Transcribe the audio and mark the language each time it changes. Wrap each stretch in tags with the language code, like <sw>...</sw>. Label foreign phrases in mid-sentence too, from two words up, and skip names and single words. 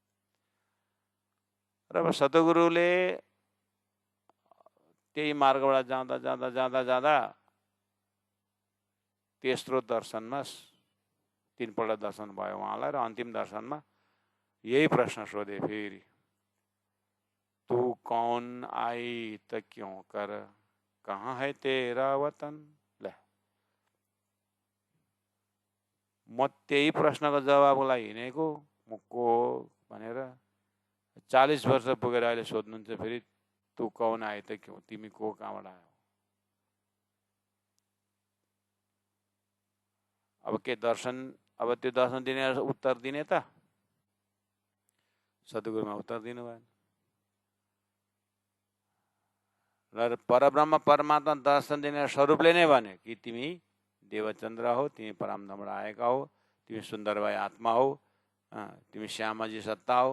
<ne>र अब सद्गुरुले त्यही मार्गबाट जाँदा जाँदा जाँदा जाँदा तेस्रो दर्शनमा 3 पल्ट दर्शन भयो उहाँलाई र अन्तिम दर्शनमा यही प्रश्न सोधे फेरि,</ne> <hi>तू कौन आई त क्यों कर, कहाँ है तेरा वतन।</hi> <ne>ल म त्यही प्रश्नको जवाबलाई हिँडेको, म को हो भनेर 40 वर्ष पुगेर अहिले सोध्नुहुन्छ फेरि</ne> <hi>तू कौन आए त क्यों,</hi> <ne>तिमी को कहाँबाट आयो। अब के दर्शन, अब त्यो दर्शन दिने उत्तर दिने त सद्गुरुमा उत्तर दिनु भएन। र परब्रह्म परमात्मा दर्शन दिने स्वरूपले नै भने कि तिमी देवचन्द्र हो, तिमी परमधामबाट आएका हो, तिमी सुन्दरबाई आत्मा हो, तिमी श्यामाजी सत्ता हो।</ne>